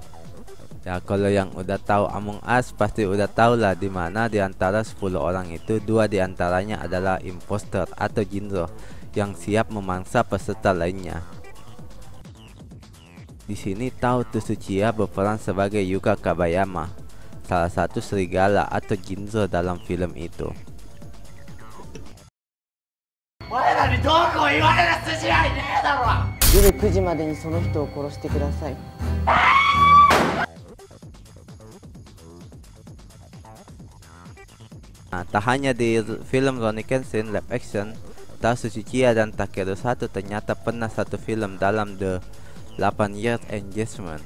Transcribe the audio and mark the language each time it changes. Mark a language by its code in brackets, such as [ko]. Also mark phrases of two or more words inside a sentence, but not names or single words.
[id] Ya, kalau yang udah tahu Among Us pasti udah tahu lah, di mana di antara 10 orang itu 2 di antaranya adalah imposter atau jinro yang siap memangsa peserta lainnya. Di sini Tao Tsuchiya berperan sebagai Yuka Kabayama, salah satu serigala atau jinro dalam film itu. [ja] 夜9時までにその人を殺してください。 [id] Nah, tak hanya di film Rurouni Kenshin [en] live action, [id] Tao Tsuchiya dan Takeru Sato ternyata pernah satu film dalam The 8 Years Engagement.